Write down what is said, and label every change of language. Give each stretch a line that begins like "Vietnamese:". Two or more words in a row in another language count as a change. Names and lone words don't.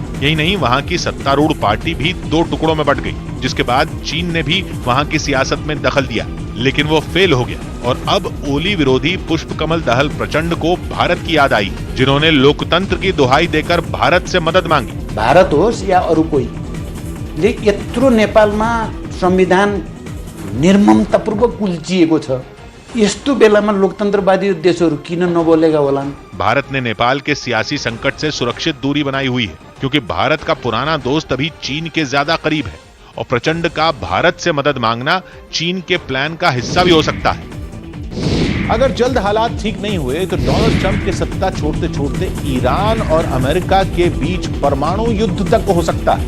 Hindi: यही नहीं, वहां की सत्तारूढ़ पार्टी भी 2 टुकड़ों में बंट गई, जिसके बाद चीन ने भी वहां की सियासत में दखल दिया, लेकिन वो फेल हो गया। और अब ओली विरोधी पुष्पकमल दहल प्रचंड को भारत की याद आई, जिन्होंने लोकतंत्र की दुहाई देकर भारत से मदद मांगी।
Nepali: भारत होस् या अरू कोही ले यत्रो नेपालमा संविधान निर्ममतापूर्वक कुल्चिएको छ, यस्तो बेलामा लोकतन्त्रवादी देशहरू किन नबोलेका होलान्?
Hindi: भारत ने नेपाल के सियासी संकट से सुरक्षित दूरी बनाई हुई है, क्योंकि भारत का पुराना दोस्त अभी चीन के ज्यादा करीब है और प्रचंड का भारत से मदद मांगना चीन के प्लान का हिस्सा भी हो सकता है। अगर जल्द हालात ठीक नहीं हुए तो डोनाल्ड ट्रंप के सत्ता छोड़ते छोड़ते ईरान और अमेरिका के बीच परमाणु युद्ध तक हो सकता है।